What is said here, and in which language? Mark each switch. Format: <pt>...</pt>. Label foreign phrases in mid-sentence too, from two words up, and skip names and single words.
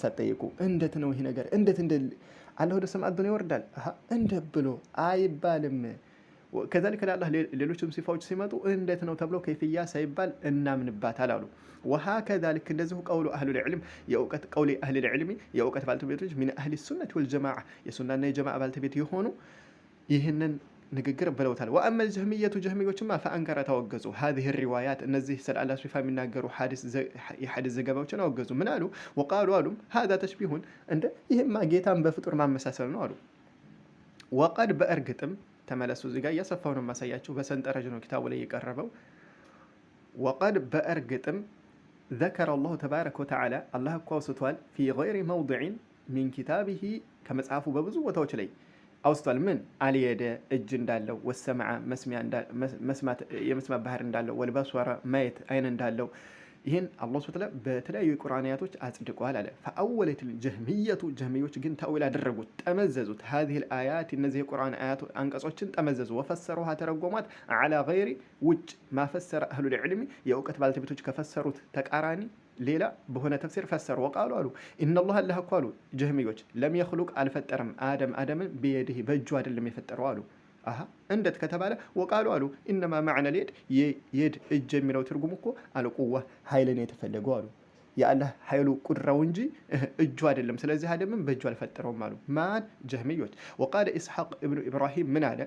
<am>ሳትጠይቁ እንዴት ነው ይህ ነገር እንዴት አላህ ወደ ሰማይ ዱንያ ይወርዳል እንደ ብሎ አይባልም። ከዛሊከ ለአላህ ሌሎችም ሲፋዎች ሲመጡ እንዴት ነው ተብሎ ከይፍያ ሳይባል እናምንባታል አሉ። ወሀከዛ ልክ እንደዚሁ</am> <ar>قول أهل العلم</ar> <am>የእውቀት</am> <ar>قول أهل العلم</ar> <am>የእውቀት ባልተቤቶች</am> <ar>من أهل السنة والجماعة</ar> <am>የሱናና የጀማዓ ባልተቤት የሆኑ ይህንን ንግግር ብለውታል።</am> <ar>وأما الجهمية</ar> <am>ጀህሚዮችማ ፈአንከረ ተወገዙ</am> <ar>هذه روايات</ar> <am>እነዚህ ስለ አላህ ሲፋ የሚናገሩ የሐዲስ ዘገባዎችን አወገዙ። ምን አሉ?</am> <ar>وقالوا هذا تشبيه</ar> <am>እንደ ይህማ ጌታን በፍጡር ማመሳሰል ነው አሉ። ወቀድ በእርግጥም ተመለሱ እዚህ ጋር እያሰፋው ነው የማሳያችሁ በሰንጠረዥ ነው ኪታቡ ላይ የቀረበው። ወቀድ በእርግጥም</am> <ar>ذكر الله تبارك وتعالى الله</ar> <am>እኮ አውስቷል</am> <ar>في غير موضع من كتابه</ar> <am>ከመጽሐፉ በብዙ ቦታዎች ላይ አውስቷል። ምን አልየደ እጅ እንዳለው ወሰማዓ መስማት የመስማት ባህር እንዳለው ወልበስወረ ማየት አይን እንዳለው ይህን</am> <ar>الله سبحانه وتعالى</ar> <am>በተለያዩ የቁርአንያቶች አጽድቋል አለ። ፈአወለት الجهمية ጀህሚዮች ግን ተዊል አደረጉት ጠመዘዙት</am> <ar>هذه الآيات</ar> <am>እነዚህ የቁርአን አያት አንቀጾችን ጠመዘዙ ወፈሰሩها ተረጎሟት</am> <ar>على غير</ar> <am>ውጭ</am> <ar>ما فسره أهل العلم</ar> <am>የእውቀት ባልተቤቶች ከፈሰሩት ተቃራኒ ሌላ በሆነ ተፍሲር ፈሰሩ። ወቃሉ አሉ</am> <ar>إن الله</ar> <am>እኮ አሉ ጀህሚዮች</am> <ar>لم يخلق</ar> <am>አልፈጠረም አደምን ቢየዲህ በእጁ አይደለም የፈጠረው አሉ። እንዴት ከተባለ ወቃሉ አሉ</am> <ar>إنما معنى اليد</ar> <am>እጅ የሚለው ትርጉም እኮ አልቁዋ ኃይልን የተፈለገው አሉ የአላህ ኃይሉ ቁድራው እንጂ እጁ አይደለም። ስለዚህ አደምን በእጁ አልፈጠረውም አሉ ማን ጀህሚዮች።</am> <ar>وقال إسحاق ابن إبراهيم</ar> <am>ምን አለ?</am>